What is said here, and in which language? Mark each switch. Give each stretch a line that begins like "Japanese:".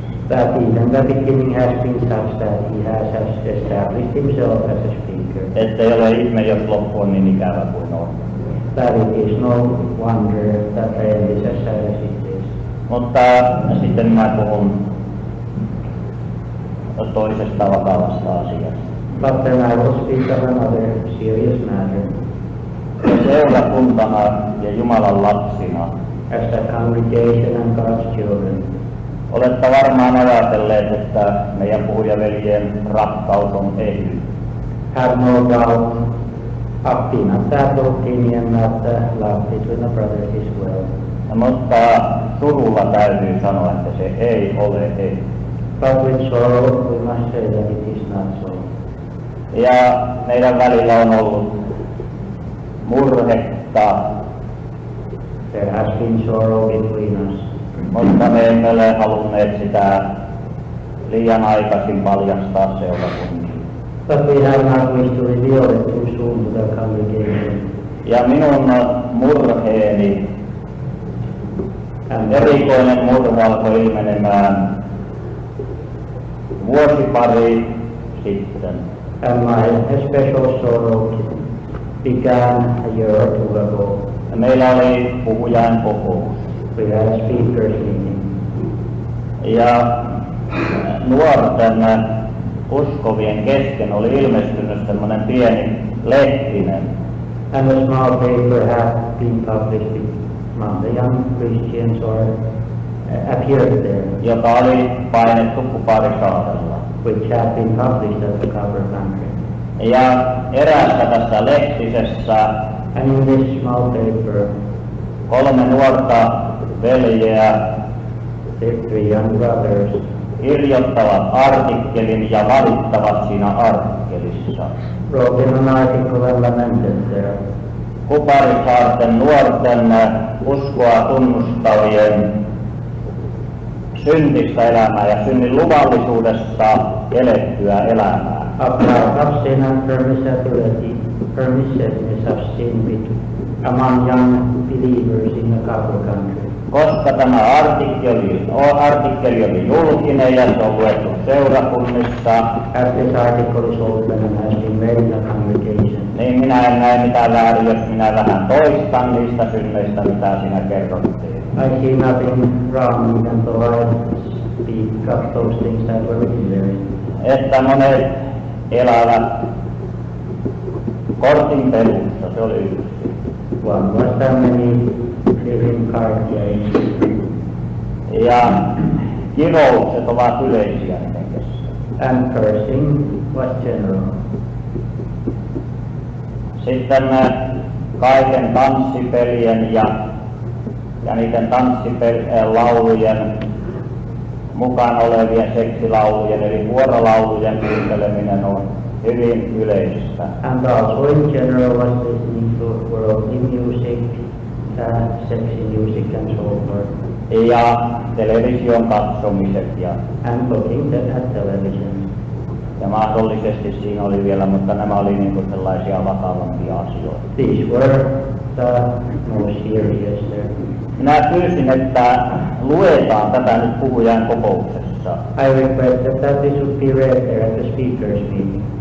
English: That even the beginning has been such that he has established himself as a speaker.
Finnish: Että ei ole ihme, jos loppu on niin ikävä kuin on.
English: That it is no wonder that the end is as sad as it is.
Finnish: Mutta sitten minä puhun toisesta vakavasta asiasta.
English: But then I will speak of another serious matter.
Finnish: Seurakuntana ja Jumalan lapsina
English: As a congregation and God's children,
Finnish: olette varmaan ajatelleet, että meidän puhujaveljen rakkaus on ehy.
English: have no doubt been of that opinion that love between the brothers is well.
Finnish: Mutta surulla täytyy sanoa, että se ei ole ehy.
English: But with sorrow we must say that it is not so.
Finnish: Ja meidän välillä on ollut murhetta,
English: There has been sorrow between us.
Finnish: mutta me emme ole halunneet sitä liian aikaisin paljastaa seurakuntiin.
English: But we have not wished to reveal it too soon to the congregation.
Finnish: Ja minun murheeni, erikoinen murhe alkoi ilmenemään vuosi pari sitten.
English: And my special sorrow began a year or two ago.
Finnish: Meillä oli puhujain kokous.
English: We had a speakers meeting.
Finnish: Ja nuorten uskovien kesken oli ilmestynyt semmoinen pieni lehtinen,
English: And a small paper had been published among the young Christians or appeared there,
Finnish: joka oli painettu Kuparisaarella.
English: which had been published at the cover country.
Finnish: Ja eräässä tässä lehtisessä
English: And in this small paper,
Finnish: 3 nuorta veljeä
English: the 3 young brothers
Finnish: kirjoittavat artikkelin ja valittavat siinä artikkelissa
English: wrote in an article and lamented there
Finnish: Kuparisaarten nuorten uskoa tunnustavien syntistä elämää ja synnin luvallisuudesta elettyä elämää.
English: of life of sin and permissiveness of sin among young believers in the cover country.
Finnish: Koska tämä artikkeli oli julkinen ja se on luettu seurakunnissa,
English: As this article is open and has been read in the congregation,
Finnish: niin minä en näe mitään väärin, jos minä vähän toistan niistä synneistä, mitä siinä kerrottiin.
English: I see nothing wrong even though I speak of those things that were written there.
Finnish: Että monet elävät kortin pelussa, se oli yksi.
English: One was that many live in card games,
Finnish: Ja kiroukset ovat yleisiä henkessä.
English: and cursing was general.
Finnish: Sitten kaiken tanssipelien ja niiden tanssilaulujen mukana olevien seksilaulujen eli vuorolaulujen kuunteleminen on hyvin yleistä.
English: And also in general was listening to worldly music, sexy music and so forth,
Finnish: Ja television katsomiset
English: and looking at television.
Finnish: ja mahdollisesti siinä oli vielä, mutta nämä oli niin kuin sellaisia vakavampia asioita.
English: These were the most serious there.
Finnish: Minä pyysin, että luetaan tätä nyt puhujan kokouksessa.
English: I requested that this would be read there at the speakers meeting.